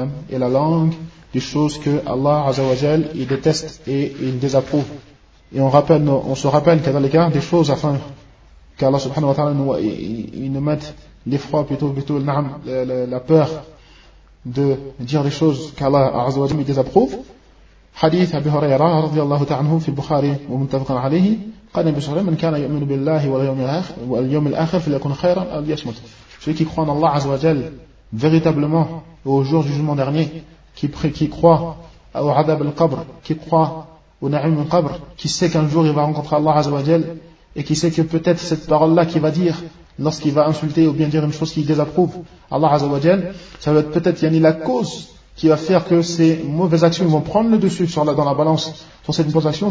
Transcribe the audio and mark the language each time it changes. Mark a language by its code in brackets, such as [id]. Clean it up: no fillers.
[fr] Et la langue, des choses que Allah Azzawajal, il déteste et il désapprouve. Et on se rappelle que dans les cas, des choses afin qu'Allah subhanahu wa ta'ala nous mette l'effroi plutôt la peur de dire des choses qu'Allah Azzawajal, il désapprouve. [ar] حديث أبي هريرة رضي الله تعالى عنه في البخاري ومتفق عليه قال النبي صلى الله عليه وسلم من كان يؤمن بالله واليوم الآخر فليكن خيرا أو ليصمت. [fr] Celui qui croit en Allah عز وجل véritablement au jour du jugement dernier, qui croit au adab al-qabr, qui croit au na'im al-qabr, qui sait qu'un jour il va rencontrer Allah عز وجل et qui sait que peut-être cette parole-là qu'il va dire lorsqu'il va insulter ou bien dire une chose qu'il désapprouve Allah عز وجل, ça va être peut-être yani la cause qui va faire que ses mauvaises actions vont prendre le dessus dans la balance sur cette mauvaise action.